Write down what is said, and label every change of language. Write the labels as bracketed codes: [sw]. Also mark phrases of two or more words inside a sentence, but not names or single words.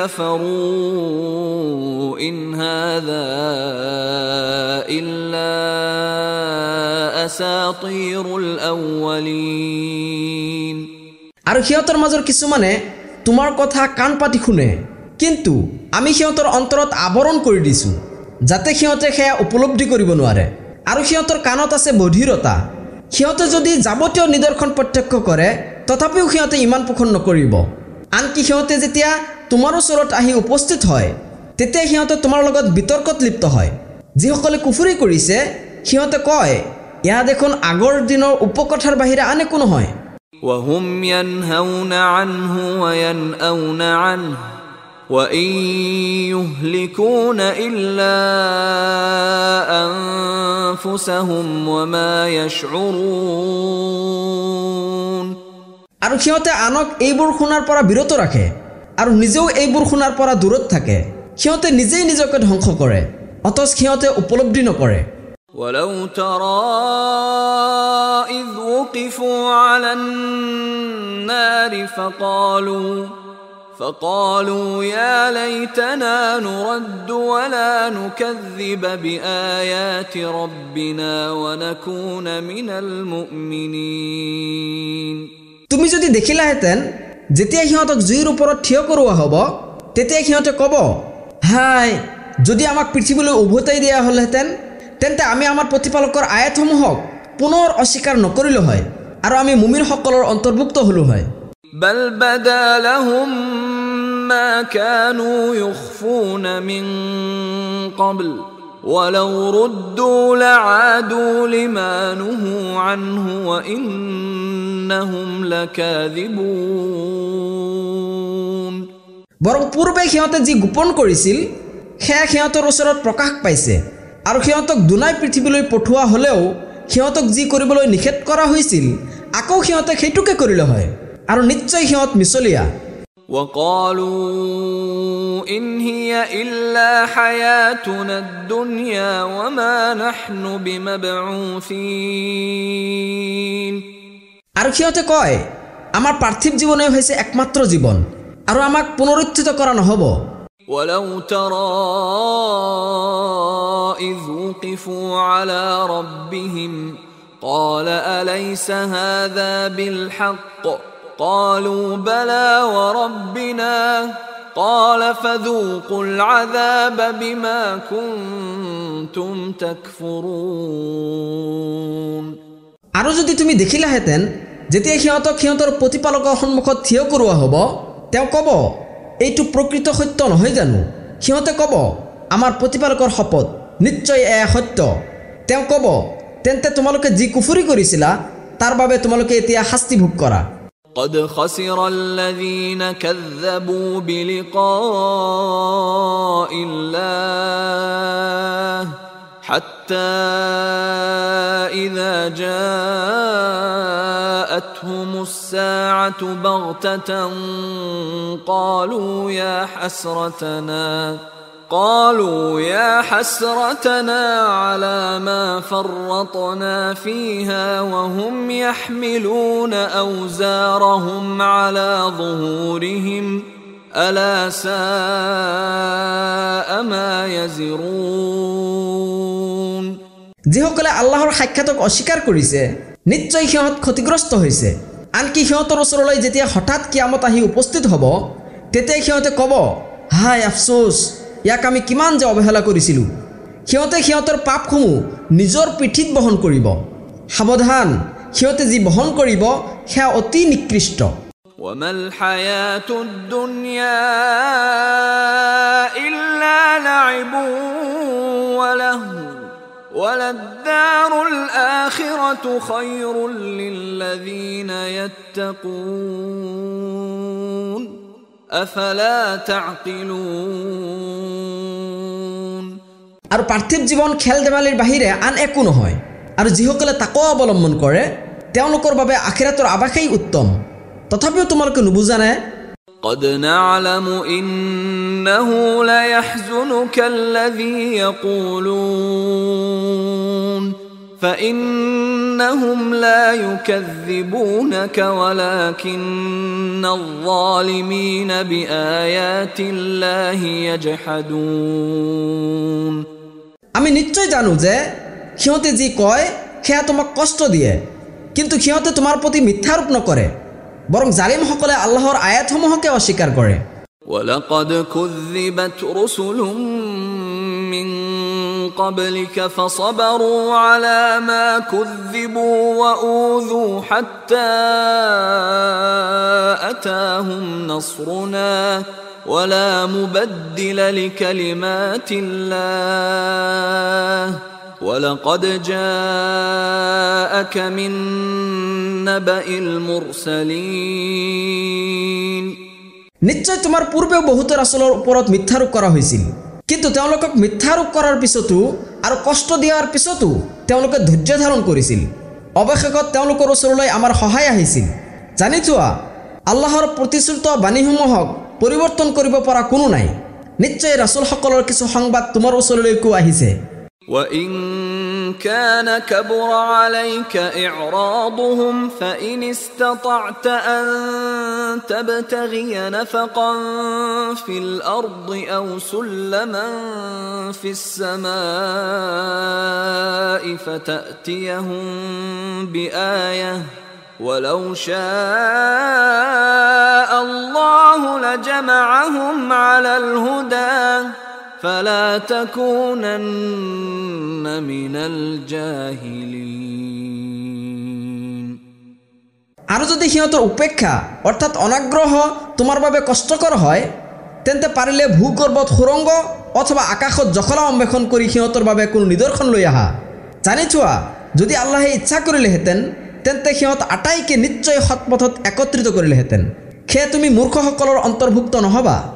[ar] كفروا إن هذا إلا أساطير الأولين [as] আৰু সিহঁতৰ মাজৰ কিছুমানে তোমাৰ কথা কাণ পাতি শুনে কিন্তু আমি সিহঁতৰ অন্তৰত আবৰণ কৰি দিছো যাতে সিহঁতে সেয়া উপলব্ধি কৰিব নোৱাৰে আৰু সিহঁতৰ কাণত আছে বধিৰতা সিহঁতে যদি যাৱতীয় নিদৰ্শন প্ৰত্যক্ষ কৰে তথাপিও সিহঁতে ইমান পোষণ নকৰিব আনকি সিহঁতে যেতিয়া তোমাৰ ওচৰত আহি উপস্থিত হয় তেতিয়া সিহঁতে তোমাৰ লগত বিতৰ্কত লিপ্ত হয় যিসকলে কুফৰি কৰিছে সিহঁতে কয় ইয়া দেখোন আগৰ দিনৰ উপকথাৰ বাহিৰে আন একো নহয় [ar] وهم ينهون عنه وينأون عنه وإن يهلكون إلا أنفسهم وما يشعرون [as] আৰু সিহঁতে আনক এইবোৰ শুনাৰ পৰা বিৰত ৰাখে আৰু নিজেও এইবোৰ শুনাৰ পৰা দূৰত থাকে সিহঁতে নিজেই নিজকে ধ্বংস কৰে অথচ সিহঁতে উপলব্ধি নকৰে [ar] ولو ترى إذ وقفوا على النار فقالوا يا ليتنا نرد ولا نكذب بآيات ربنا ونكون من المؤمنين [as] তুমি যদি দেখিলাহেঁতেন যেতিয়া সিহঁতক জুইৰ ওপৰত থিয় কৰোৱা হ'ব তেতিয়া সিহঁতে ক'ব হাই যদি আমাক পৃথিৱীলৈ উভতাই দিয়া হ'লহেঁতেন তেন্তে আমি আমাৰ প্ৰতিপালকৰ আয়াতসমূহক পুনৰ অস্বীকাৰ নকৰিলো হয় আৰু আমি মুমিনসকলৰ অন্তৰ্ভুক্ত হলো হয় [ar] بل بدا لهم ما كانوا يخفون من قبل ولو ردوا لعادوا لما نهوا عنه وإنهم لكاذبون [as] বৰং পূৰ্বে সিহঁতে যি গোপন কৰিছিল সেয়া সিহঁতৰ ওচৰত প্ৰকাশ পাইছে আৰু সিহঁতক দুনাই পৃথিৱীলৈ পঠোৱা হ'লেও সিহঁতক যি কৰিবলৈ নিষেধ কৰা হৈছিল আকৌ সিহঁতে সেইটোকে কৰিলে হয় আৰু নিশ্চয় সিহঁত মিছলীয়া [ar] وقالوا إن هي إلا حياتنا الدنيا وما نحن بمبعوثين [as] আৰু সিহঁতে কয় আমাৰ পাৰ্থিৱ জীৱনে হৈছে একমাত্ৰ জীৱন আৰু আমাক পুনৰুত্থিত কৰা নহব [ar] ولو ترى إذ وقفوا على ربهم قال أليس هذا بالحق قالوا بلى وربنا قال فذوقوا العذاب بما كنتم تكفرون [as] আৰু যদি তুমি দেখিলাহেঁতেন যেতিয়া সিহঁতক সিহঁতৰ প্ৰতিপালকৰ সন্মুখত থিয় কৰোৱা হ'ব তেওঁ ক'ব এইটো প্ৰকৃত সত্য নহয় জানো সিহঁতে ক'ব আমাৰ প্ৰতিপালকৰ শপত নিশ্চয় এয়া সত্য তেওঁ ক'ব তেন্তে তোমালোকে যি কুফৰি কৰিছিলা তাৰ বাবে তোমালোকে এতিয়া শাস্তি ভোগ কৰা [ar] قد خسر الذين كذبوا بلقاء الله حتى إذا جاءتهم الساعة بغتة قالوا يا حسرتنا على ما فرطنا فيها وهم يحملون أوزارهم على ظهورهم ألا ساء ما يزرون [as] যিসকলে আল্লাহৰ সাক্ষাতক অস্বীকাৰ কৰিছে নিশ্চয় সিহঁত ক্ষতিগ্ৰস্ত হৈছে আনকি সিহঁতৰ ওচৰলৈ যেতিয়া হঠাৎ কিয়ামত আহি উপস্থিত হ'ব তেতিয়া সিহঁতে ক'ব হাই আফসোস ইয়াক আমি কিমান যে অৱহেলা কৰিছিলোঁ সিহঁতে সিহঁতৰ পাপসমূহ নিজৰ পিঠিত বহন কৰিব সাৱধান সিহঁতে যি বহন কৰিব সেয়া অতি নিকৃষ্ট [ar] وما الحياة الدنيا إلا لعب ولهو وللدار الآخرة خير للذين يتقون أفلا تعقلون [as] আৰু পাৰ্থিৱ জীৱন খেল ধেমালিৰ বাহিৰে আন একো নহয় আৰু যিসকলে তাকৱা অৱলম্বন কৰে তেওঁলোকৰ বাবে আখিৰাতৰ আৱাসেই উত্তম তথাপিও তোমালোকে নুবুজানে [ar] قد نعلم إنه ليحزنك الذي يقولون فإنهم لا يكذبونك ولكن الظالمين بآيات الله يجحدون [as] আমি নিশ্চয় জানো যে সিহঁতে যি কয় সেয়া তোমাক কষ্ট দিয়ে কিন্তু সিহঁতে তোমাৰ প্ৰতি মিথ্যাৰোপ নকৰে বৰং জালিমসকলে আল্লাহৰ আয়াতসমূহকে অস্বীকাৰ কৰে [ar] ولقد كذبت رسل من قبلك فصبروا على ما كذبوا وأوذوا حتى أتاهم نصرنا ولا مبدل لكلمات الله ولقد جاءك من نبأ المرسلين [as] নিশ্চয় তোমাৰ পূৰ্বেও বহুত ৰাসূলৰ ওপৰত মিথ্যাৰোপ কৰা হৈছিল কিন্তু তেওঁলোকক মিথ্যাৰোপ কৰাৰ পিছতো আৰু কষ্ট দিয়াৰ পিছতো তেওঁলোকে ধৈৰ্য ধাৰণ কৰিছিল অৱশেষত তেওঁলোকৰ ওচৰলৈ আমাৰ সহায় আহিছিল জানি থোৱা আল্লাহৰ প্ৰতিশ্ৰুত বাণীসমূহক পৰিৱৰ্তন কৰিব পৰা কোনো নাই নিশ্চয় ৰাসূলসকলৰ কিছু সংবাদ তোমাৰ ওচৰলৈকো আহিছে [ar] وإن كان كبر عليك إعراضهم فإن استطعت أن تبتغي نفقا في الأرض أو سلما في السماء فتأتيهم بآية ولو شاء الله لجمعهم على الهدى فلا تكونن من الجاهلين [as] আৰু যদি সিহঁতৰ উপেক্ষা অৰ্থাৎ অনাগ্ৰহ তোমাৰ বাবে কষ্টকৰ হয় তেন্তে পাৰিলে ভূগৰ্ভত সুৰংগ অথবা আকাশত জখলা অন্বেষণ কৰি সিহঁতৰ বাবে কোনো নিদৰ্শন লৈ আহা জানি থোৱা যদি আল্লাহে ইচ্ছা কৰিলেহেঁতেন তেন্তে সিহঁত আটাইকে নিশ্চয় সৎপথত একত্ৰিত কৰিলেহেঁতেন সেয়ে তুমি মূৰ্খসকলৰ অন্তৰ্ভুক্ত নহবা